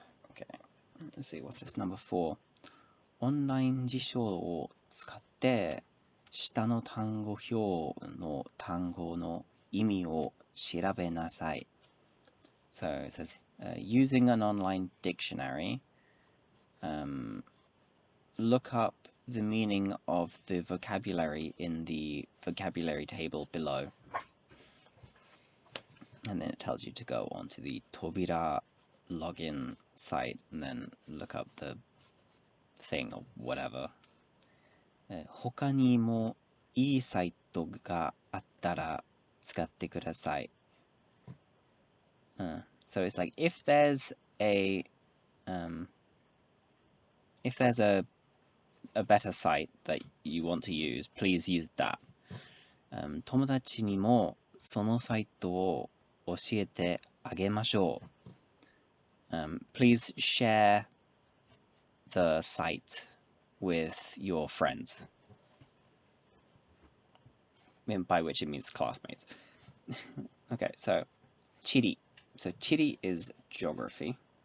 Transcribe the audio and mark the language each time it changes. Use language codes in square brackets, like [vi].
[en] Okay. Let's see, what's this? Number 4. [ja] オンライン辞書を使って下の単語表の単語の意味を調べなさい。 [en] So it says, using an online dictionary, look up the meaning of the vocabulary in the vocabulary table below. And then it tells you to go onto the Tobira login site and then look up the thing or whatever. [ja] 他にもいいサイトがあったら使ってください。 [en] So it's like if there's a better site that you want to use, please use that. [ja] 友達にもそのサイトを教えてあげましょう。 [en] Please share the site with your friends. By which it means classmates. Okay, so Chiri. So Chiri is geography.